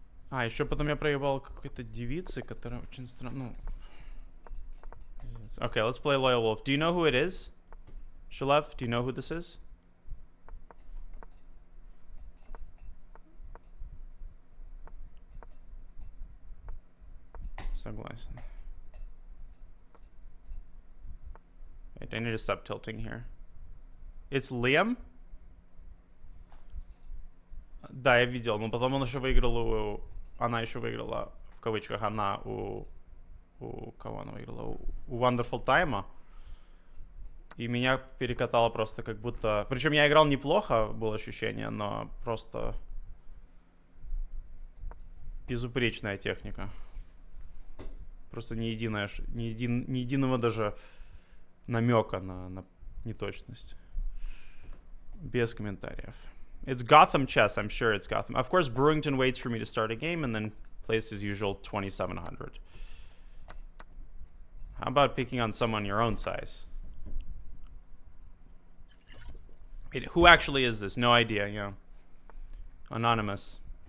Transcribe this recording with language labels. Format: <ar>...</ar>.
<ru>Еще потом я проебал какой-то девицы, которая очень странно.</ru> <en>Okay, let's play Loyal Wolf. Do you know who it is? Shalev, do you know who this is?</en> <ru>Согласен.</ru> <en>Wait, I need to stop tilting here. It's Liam?</en> <ru>Да, я видел, но потом он еще выиграл у... Она еще выиграла, в кавычках, она у кого она выиграла? У Wonderful Time. И меня перекатало просто как будто... Причем я играл неплохо, было ощущение, но просто... Безупречная техника. Просто ни единого даже намека на неточность. Без комментариев.</ru> <en>It's Gotham chess. I'm sure it's Gotham. Of course, Brewington waits for me to start a game and then plays his usual 2700. How about picking on someone your own size? Wait, who actually is this? No idea, yeah. Anonymous.</en>